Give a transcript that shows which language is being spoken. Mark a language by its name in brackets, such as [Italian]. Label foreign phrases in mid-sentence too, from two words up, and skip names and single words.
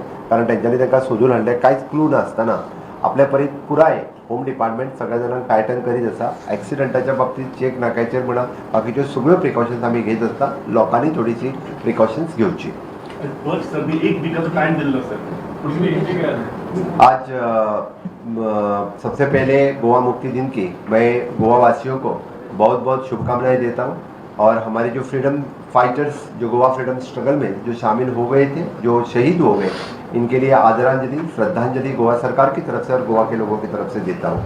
[Konkani] कारण तेंच्यांनी तांकां सोदून हाडले कांयच क्लू नासतना आपल्या परीत पुराय [English] home department [Konkani] सगळ्या जाणांक टायटन करीत आसा. एक्सिडंटाच्या बाबतीत चेक नाक्याचेर म्हणा बाकीच्यो सगळ्यो प्रिकॉशन्स आमी घेत आसता. लोकांनी थोडीशी प्रिकॉशन्स घेवची. बस सर एक वीकाचो टायम दिल्लो सर. [Hindi] आज सबसे पहले गोवा मुक्ति दिन की मैं गोवा वासियों को बहुत बहुत शुभकामनाएं देता हूँ. और हमारे जो [English] freedom fighters [Hindi] जो गोवा [English] freedom struggle [Hindi] में जो शामिल हो गए थे, जो शहीद हो गए, इनके लिए आदरांजलि श्रद्धांजलि गोवा सरकार की तरफ से और गोवा के लोगों की तरफ से देता हूँ.